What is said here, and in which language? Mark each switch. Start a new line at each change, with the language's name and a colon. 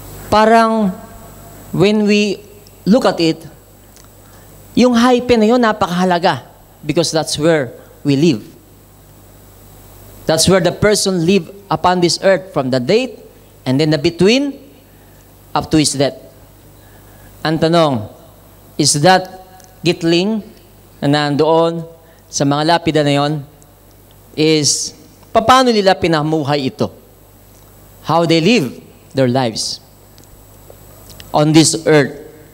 Filipino: Parang,
English: when we look at it,
Filipino: yung hyphen na yun, napakahalaga.
English: Because that's where we live. That's where the person live upon this earth, from the date, and then the between, up to his death.
Filipino: Ang tanong, is that gitling na nandoon sa mga lapida na yon, is paano nila pinamuhay ito?
English: How they live their lives on this earth.